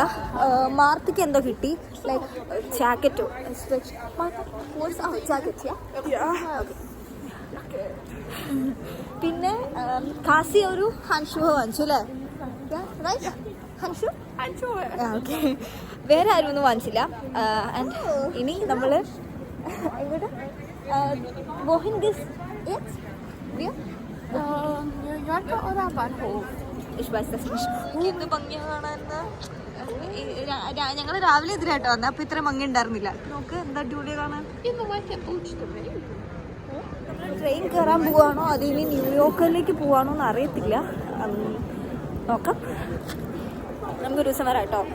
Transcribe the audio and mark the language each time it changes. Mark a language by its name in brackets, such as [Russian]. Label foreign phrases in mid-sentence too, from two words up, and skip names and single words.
[Malayalam] മാർത്തിക്ക് എന്തോ കിട്ടി, ലൈക്ക് ജാക്കറ്റോ ജാക്കറ്റ്. പിന്നെ കാസി ഒരു ഹൻഷു വാങ്ങിച്ചു അല്ലേ? ഹൻഷു ഓക്കെ. വേറെ ആരും ഒന്നും വാങ്ങിച്ചില്ല. ആൻഡ് ഇനി നമ്മൾ എങ്ങോട്ട് [German] wohin gehst jetzt? Wir? New York oder Bahnhof? Ich weiß das nicht. [Malayalam] എന്ത് ഭംഗിയാണ്. ഞങ്ങൾ രാവിലെ ഇതിലായിട്ട് വന്നത്. അപ്പോൾ ഇത്ര ഭംഗി ഉണ്ടായിരുന്നില്ല. നോക്ക് എന്താ അടിപൊളി കാണാൻ. ട്രെയിൻ കയറാൻ പോവാണോ അത് ഇനി ന്യൂയോർക്കിലേക്ക് പോവാണോ എന്ന് അറിയത്തില്ല. നോക്കാം. നമുക്കൊരു ദിവസം വരാം കേട്ടോ.